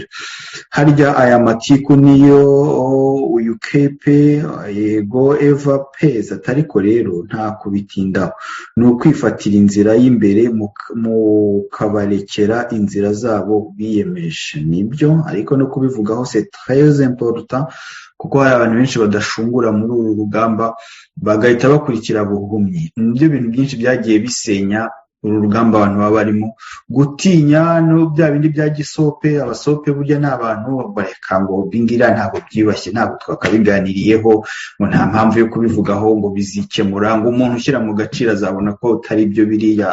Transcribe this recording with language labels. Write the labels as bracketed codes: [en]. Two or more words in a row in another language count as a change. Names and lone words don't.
[rw] Harya aya matiku niyo uyu Kepe yego Eva Pez atariko rero nta kubitindaho, ni ukwifatira inzira y'imbere mukabarekera inzira zabo biyemeje. Nibyo, ariko no kubivugaho [fr] c'est très important, [rw] kuko hari abantu benshi badashungura muri uru rugamba bagahita bakurikira buhumyi. Nibyo bintu byinshi byagiye bisenya uru rugamba abantu baba barimo gutinya no bya bindi bya gisope. Abasope burya ni abantu bareka ngo bingira ntabwo byibashye, ntabwo twakabiganiriyeho, ngo nta mpamvu yo kubivugaho ngo bizikemura, ngo umuntu ushyira mu gaciro azabona ko utari byo biriya.